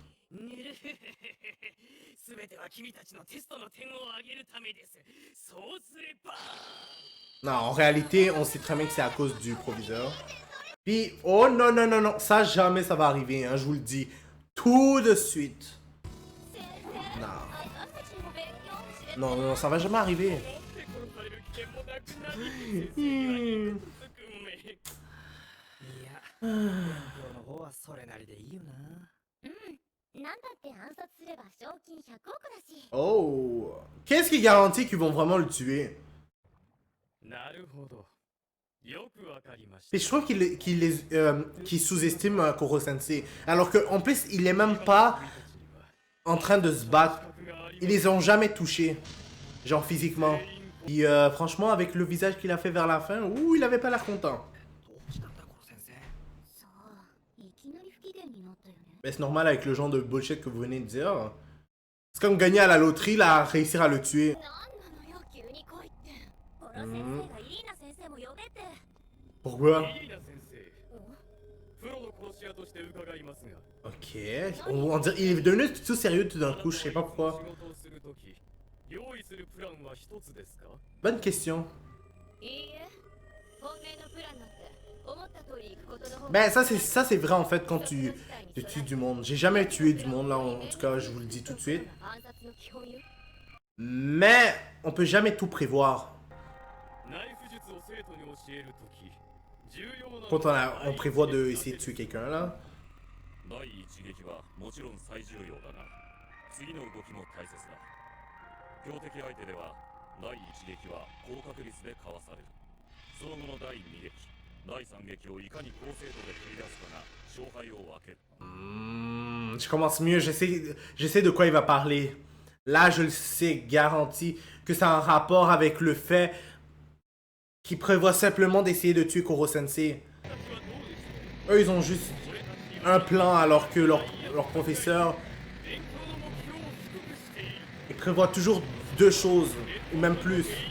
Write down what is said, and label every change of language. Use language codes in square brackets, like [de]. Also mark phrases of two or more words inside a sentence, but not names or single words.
[fr] Non, en réalité, on sait très bien que c'est à cause du proviseur. Puis, oh non, non, non, non, ça jamais ça va arriver, hein, je vous le dis. Tout de suite. Non. Non, non, ça va jamais arriver. [ja] の方はそれなりでいいよな。なんだって暗殺すれば賞金100億だし。 Oh. [fr] Qu'est-ce qui garantit qu'ils vont vraiment le tuer? [ja] なるほど。よくわかりました。 [fr] Et je trouve qu'il sous-estime Koro Sensei. Alors qu'en plus, il est même pas en train de se battre. Ils les ont jamais touchés. Genre physiquement. Et franchement, avec le visage qu'il a fait vers la fin, ouh, il avait pas l'air content. [ja] そう、いきなり不機嫌になったよね。 [fr] Mais c'est normal avec le genre de bullshit que vous venez de dire. C'est comme gagner à la loterie, là, réussir à le tuer. [ja] なんなのよ、急に来いって。コロ先生がイリーナ先生も呼べって。 [fr] Pourquoi? [ja] イリーナ先生。プロの殺し屋として伺いますが。 [fr] Ok. On dirait, il est devenu tout sérieux tout d'un coup, je sais pas pourquoi. [ja] 仕事をするとき、用意するプランは一つですか？ [fr] Bonne question. [ja] いいえ、本命のプランなんて思った通り行くことの方が。 [fr] Ben ça c'est vrai en fait quand tu tues du monde. J'ai jamais tué du monde là, en tout cas je vous le dis tout de suite. [ja] 暗殺の基本よ。 [fr] Mais on peut jamais tout prévoir. [ja] ナイフ術を生徒に教えるとき、重要なのは [fr] Quand on prévoit de essayer de tuer quelqu'un là. [ja] 第一撃はもちろん最重要だが、次の動きも大切だ。標的相手では第一撃は高確率でかわされる。その後の第二撃、第三撃をいかに高精度で繰り出すかが勝敗を分ける。 [fr] Je commence mieux, je sais de quoi il va parler. Là je le sais, garanti que ça a un rapport avec le fait qu'il prévoit simplement d'essayer de tuer Koro Sensei. Eux ils ont juste un plan alors que leur professeur il prévoit toujours deux choses ou même plus.